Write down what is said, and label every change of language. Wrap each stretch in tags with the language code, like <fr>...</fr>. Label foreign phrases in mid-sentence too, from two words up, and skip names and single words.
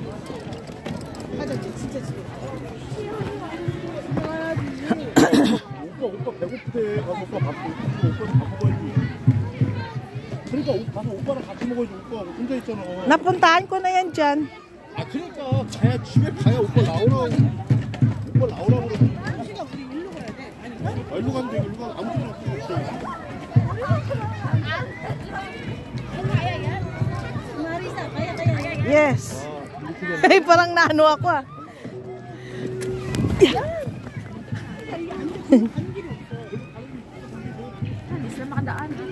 <ko>오빠 배고프대. 가서 오빠 밥 먹어야지. 그러니까 가서 오빠랑 같이 먹어야지. 오빠 혼자 있잖아.</ko> <tl>Napuntahan ko na yan dyan.</tl> <ko>아 그러니까 가야 집에 가야 오빠 나오라고. 오빠 나오라고 그러지. 일로 가면 돼. 일로 가. 아무 데나 없어.</ko> <tl>Yes. Ay, parang naano ako ah. Hindi sila makadaan.</tl>